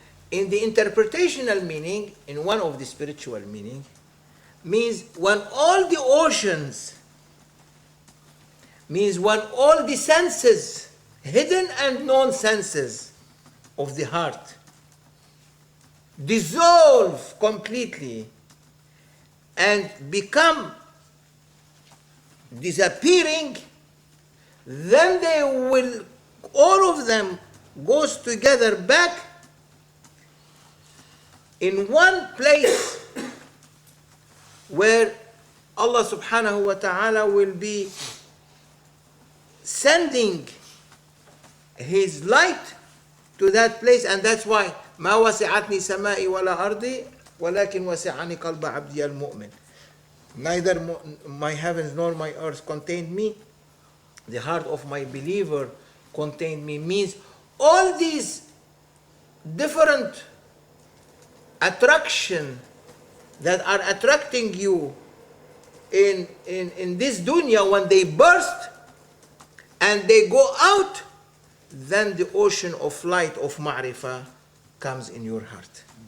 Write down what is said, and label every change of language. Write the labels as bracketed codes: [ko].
[en] In the interpretational meaning, in one of the spiritual meaning, means when all the oceans, means when all the senses, hidden and known senses of the heart, dissolve completely and become disappearing, then they will, all of them goes together back in one place where Allah subhanahu wa ta'ala will be sending His light to that place. And that's why [ar] ما وسعتني سمائي ولا أرضي ولكن وسعني قلب عبدي المؤمن. [en] Neither my heavens nor my earth contained me, the heart of my believer contained me, means all these different attraction that are attracting you in this dunya, when they burst and they go out, then the ocean of light of ma'rifah comes in your heart.